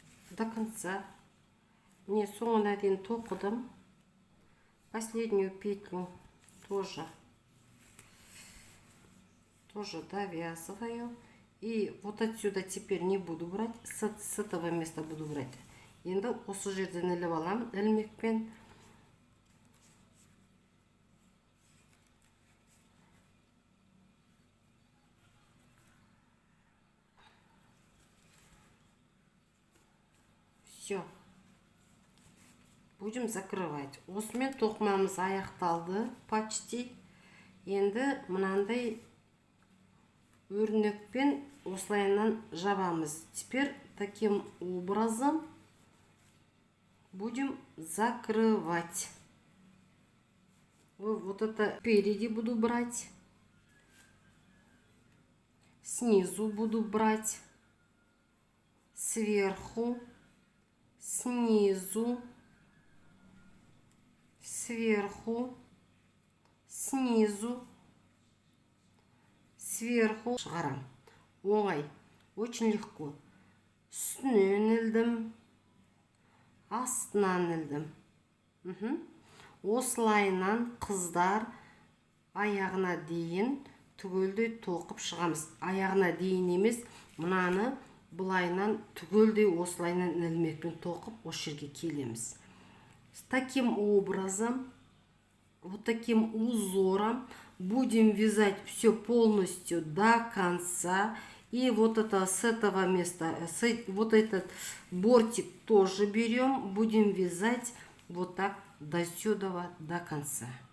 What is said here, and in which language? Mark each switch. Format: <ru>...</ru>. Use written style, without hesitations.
<kk>До конца. Мне соңына дейін тоқыдым.</kk> <ru>Последнюю петлю тоже довязываю. И вот отсюда теперь не буду брать, с этого места буду брать.</ru> <kk>Енді осы жерден іліп аламын ілмекпен.</kk> <ru>Все. Будем закрывать.</ru> <kk>Осымен тоқымамыз аяқталды почти. Енді мынандай өрнекпен осылайынан жабамыз.</kk> <ru>Теперь таким образом будем закрывать. Вот это спереди буду брать. Снизу буду брать. Сверху. Снизу. Сверху. Снизу. Сверху. Шығарам. Оңай. Очень легко.</ru> <kk>Үстінен ілдім, астынан ілдім. Осылайынан қыздар аяғына дейін түгелдей тоқып шығамыз. Аяғына дейін емес, мынаны бұлайынан түгелдей осылайынан ілмекпен тоқып осы жерге келеміз.</kk> <ru>С таким образом, вот таким узором будем вязать все полностью до конца. И вот это с этого места, вот этот бортик тоже берем, будем вязать вот так до сюда, до конца.</ru>